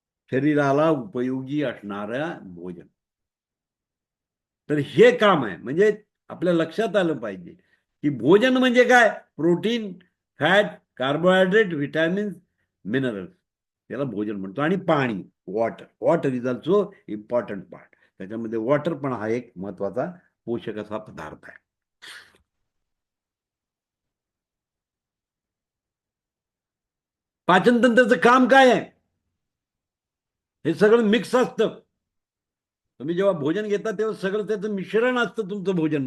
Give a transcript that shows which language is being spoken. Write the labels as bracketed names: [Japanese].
[Marathi] शरीराला उपयोगी असणाऱ्या भोजन. तर हे काम आहे. म्हणजे आपल्या लक्षात आलं पाहिजे की भोजन म्हणजे काय? Protein, fat, carbohydrate, vitamins, minerals, त्याला भोजन म्हणतो. आणि पाणी, water. [English] Water is also important part. [Marathi] त्याच्यामध्ये वॉटर पण हा एक महत्वाचा पोषक असा पदार्थ आहे. पाचनतंत्राचं काम काय आहे? हे सगळं मिक्स असतं. तुम्ही जेव्हा भोजन घेता तेव्हा सगळं त्याचं मिश्रण असतं तुमचं भोजन.